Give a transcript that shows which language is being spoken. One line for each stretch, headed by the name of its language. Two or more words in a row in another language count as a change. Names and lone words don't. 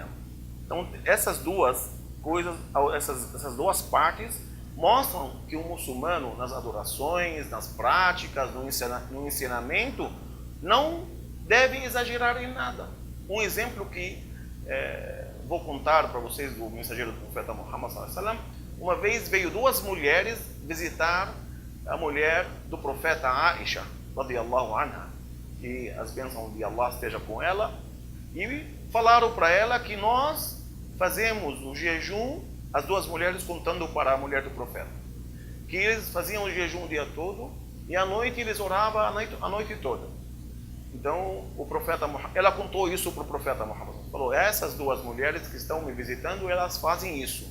Portuguese: Então, essas duas coisas, essas duas partes mostram que o muçulmano, nas adorações, nas práticas, no ensinamento, não deve exagerar em nada. Um exemplo que vou contar para vocês do mensageiro do profeta Muhammad
Arabic: صلى الله عليه وسلم.
Portuguese: Uma vez veio duas mulheres visitar a mulher do profeta Aisha,
Arabic: رضي الله عنها,
Portuguese: que as bênçãos de Allah estejam com ela, e falaram para ela que nós fazemos o jejum, as duas mulheres contando para a mulher do profeta, que eles faziam o jejum o dia todo e à noite eles oravam a noite toda. Então o profeta Muhammad, ela contou isso para o profeta Muhammad, falou: essas duas mulheres que estão me visitando, elas fazem isso.